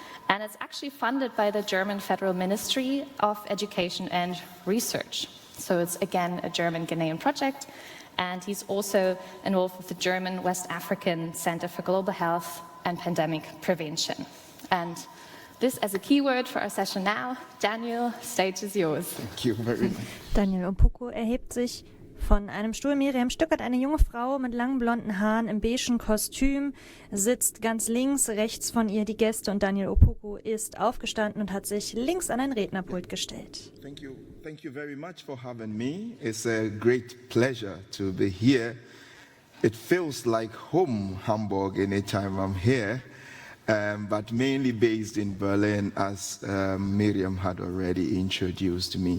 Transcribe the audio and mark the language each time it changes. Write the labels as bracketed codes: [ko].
[en] And it's actually funded by the German Federal Ministry of Education and Research. So it's, again, a German-Ghanaian project. And he's also involved with the German West African Center for Global Health and Pandemic Prevention. And this as a keyword for our session now. Daniel, stage is yours. Thank you very much. [de] Daniel Opoku erhebt sich von einem Stuhl. Miriam Stuckert, eine junge Frau mit langen blonden Haaren im beigen Kostüm, sitzt ganz links, rechts von ihr die Gäste und Daniel Opoku ist aufgestanden und hat sich links an ein Rednerpult gestellt. [en] Thank you very much for having me. It's a great pleasure to be here. It feels like home, Hamburg, anytime I'm here, but mainly based in Berlin, as Miriam had already introduced me.